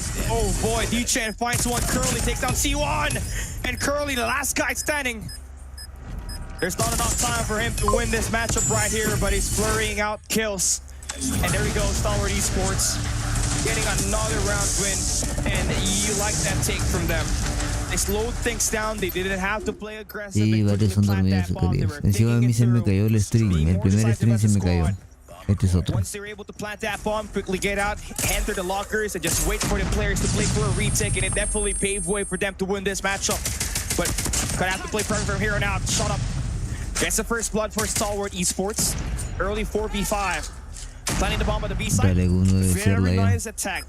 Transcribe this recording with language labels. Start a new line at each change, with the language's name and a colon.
English: Oh boy, D-Chan finds one. Curly takes down C1. And Curly, the last guy standing. There's not enough time for him to win this matchup right here, but he's flurrying out kills. And there we go, Stalwart Esports getting another round win. And you like that take from them. They slowed things down. They didn't have to play aggressive.
Spanish: Sí, varios son dormidos, queridos. Encima a mí se me cayó el stream. El primer stream se me cayó. Este es otro.
English: Once they're able to plant that bomb, quickly get out, enter the lockers, and just wait for the players to play for a retake, and it definitely paved way for them to win this matchup. But gonna have to play from here on out. Shut up. Gets the first blood for Stalwart Esports. Early 4v5. Planting the bomb on the B side. Very nice attack.